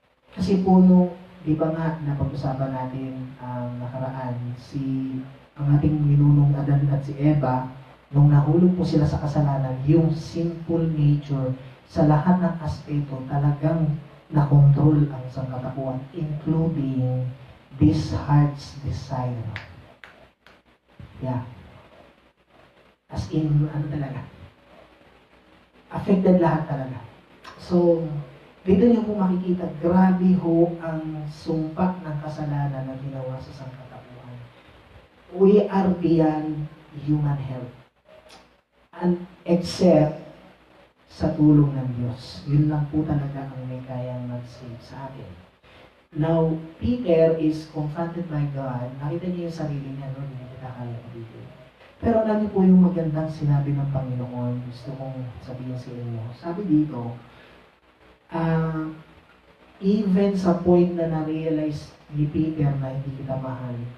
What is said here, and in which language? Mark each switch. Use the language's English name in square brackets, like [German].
[Filipino] Kasi po di ba nga, napag-usapan natin ang nakaraan, ang ating ninunong Adan at si Eva, nung nahulog po sila sa kasalanan, yung sinful nature sa lahat ng aspeto talagang nakontrol ang sangkatauhan, [English] including this heart's desire. [Filipino] Yeah. As in, talaga? Affected lahat talaga. So, dito niyo po makikita, grabe ho ang sumpa ng kasalanan na ginawa sa sangkatauhan. [English] We are beyond human help. [Filipino] And except sa tulong ng Diyos. Yun lang po talaga ang may kayang mag-save sa atin. [English] Now, Peter is confronted by God. [Filipino] Nakita niya yung sarili niya, no? Hindi kita kaya dito. Pero alam niyo po yung magandang sinabi ng Panginoon. Gusto kong sabihin sa inyo. Sabi dito, even sa point na na-realize ni Peter na hindi kita mahal.